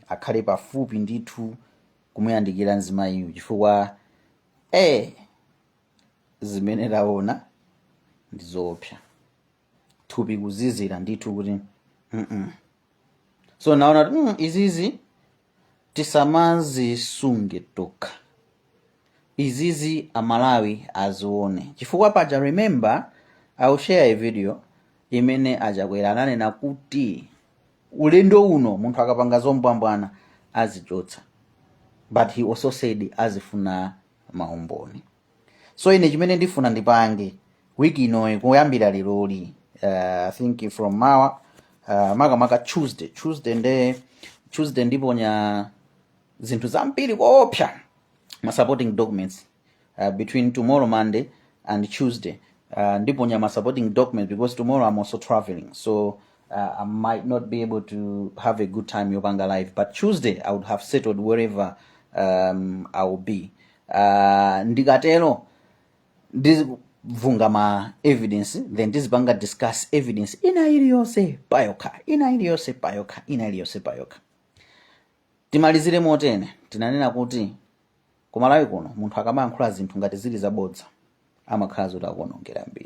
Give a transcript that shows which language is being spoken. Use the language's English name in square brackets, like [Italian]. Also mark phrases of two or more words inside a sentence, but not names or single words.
[Nyanja] Akhale pafupi ndithu kumuyandikira mzimayiyo, chifukwa zimene taona ndizoopsa, thupi kuzizira ndithu kuti so naona kuti izizi tisamazisunge tokha, izizi amalawi azione. Chifukwa paja, [English] remember, I'll share a video [Nyanja] imene achakwera ananena kuti ulendo uno munthu akapanga zombwambwana azichotsa, [English] but he also said [Nyanja] azifuna maumboni. So ine chimene ndifuna ndipange wiki inoyi kuyambira liroli, [English] I think from makamaka Tuesday [Nyanja] ndiponya zinthu zambiri koopsa, [English] ma supporting documents between tomorrow Monday and Tuesday. [Nyanja] Ndiponya ma [English] supporting documents because tomorrow I'm also traveling, so I might not be able to have a good time yopanga live, but Tuesday I would have settled wherever I will be. [Nyanja] Ndikatero ndizivunga ma evidence, then ndizipanga [English] discuss evidence [Nyanja] ina iliyonse payokha. Timalizire motene, tinanena kuti kumalawi kuno munthu akamayankhula zinthu ngati zili zabodza amakhala zoti akuonongera mbiri.